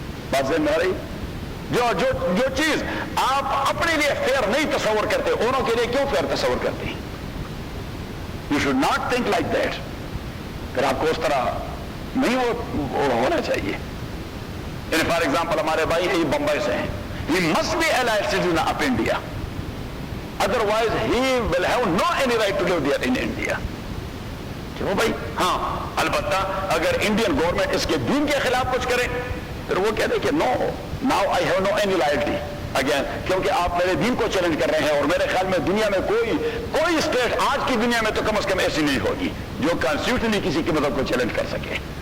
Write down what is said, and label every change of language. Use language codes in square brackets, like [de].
[ur] بات سمجھ میں آ رہی؟ جو چیز آپ اپنے لیے فیئر نہیں تصور کرتے اوروں کے لیے کیوں فیئر تصور کرتے ہیں؟ [en] You should not think like that. [ur] پھر آپ کو اس طرح نہیں ہونا چاہیے. فار ایگزامپل ہمارے بھائی یہ بمبئی سے ہیں، [en] He must be allied citizen of India. Otherwise he will have no any right to live there in India. [ur] کیوں بھائی؟ ہاں البتہ اگر انڈین گورنمنٹ اس کے دین کے خلاف کچھ کرے پھر وہ کہتے کہ [en] no now I have no any loyalty again, [ur] کیونکہ آپ میرے دین کو چیلنج کر رہے ہیں. اور میرے خیال میں دنیا میں کوئی اسٹیٹ آج کی دنیا میں تو کم از کم ایسی نہیں ہوگی جو کانسٹیٹیوشنلی کسی کے مذہب کو چیلنج کر سکے.